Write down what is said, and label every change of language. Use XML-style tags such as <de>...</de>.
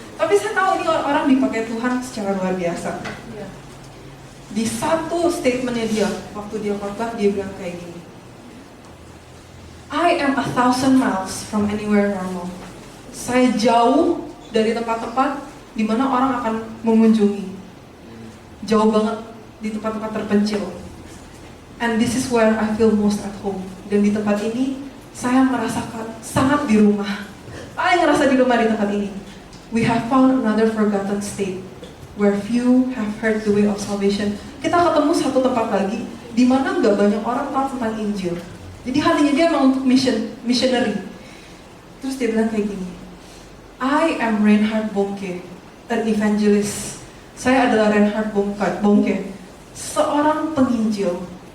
<id>Tapi saya tahu ini orang dipakai Tuhan secara luar biasa. Di satu statementnya dia, waktu dia khotbah, dia bilang kayak gini,</id> <en>I am 1,000 miles from anywhere normal.</en> <id>Saya jauh dari tempat-tempat di mana orang akan mengunjungi. Jauh banget di tempat-tempat terpencil.</id> <en>And this is where I feel most at home.</en> <id>Dan di tempat ini, saya merasakan sangat di rumah. Paling ngerasa di rumah di tempat ini.</id> <en>We have found another forgotten state where few have heard the way of salvation.</en> <id>Kita ketemu satu tempat lagi di mana nggak banyak orang tahu tentang Injil. Jadi hatinya dia memang untuk missionary. Terus dia bilang kayak gini,</id> <en>I am Reinhard Bonnke, an evangelist.</en> <id>Saya adalah Reinhard Bonnke, seorang penginjil.</id>